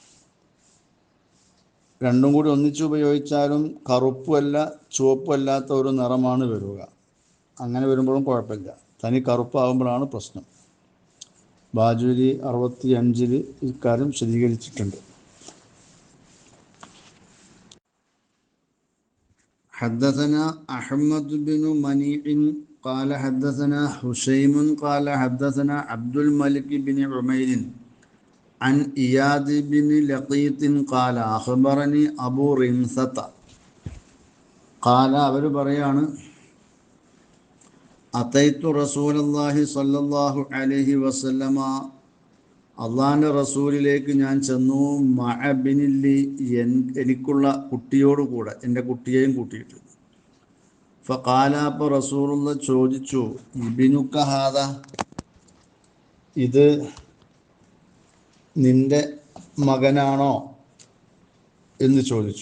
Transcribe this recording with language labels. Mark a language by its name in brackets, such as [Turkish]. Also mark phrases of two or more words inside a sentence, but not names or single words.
[Malayalam] രണ്ടും കൂടി ഒന്നിച്ച് ഉപയോഗിച്ചാലും കറുപ്പല്ല ചുവപ്പല്ലാത്ത ഒരു നിറമാണ് വരിക. അങ്ങനെ വരുമ്പോഴും കുഴപ്പമില്ല. തനി കറുപ്പാകുമ്പോഴാണ് പ്രശ്നം. ബാജൂരി 65 ഇക്കാര്യം വിശദീകരിച്ചിട്ടുണ്ട്. [Arabic] حدثنا أحمد بن منيع قال حدثنا حسين قال حدثنا عبد الملك بن عمير عن إياد بن لقيط قال أخبرني أبو رمثة قال [Malayalam] അവർ പറയാണ്, [Arabic] أتيت رسول الله صلى الله عليه وسلم, [Malayalam] അള്ളാഹിൻ്റെ റസൂലിലേക്ക് ഞാൻ ചെന്നു, [Arabic] مع ابن لي [Malayalam] എനിക്കുള്ള കുട്ടിയോടുകൂടെ, എൻ്റെ കുട്ടിയെയും കൂട്ടിയിട്ട്. ഫഖാല, അപ്പോൾ റസൂലുള്ള ചോദിച്ചു, [Arabic] ابنك هذا, [Malayalam] ഇത് നിൻ്റെ മകനാണോ എന്ന് ചോദിച്ചു.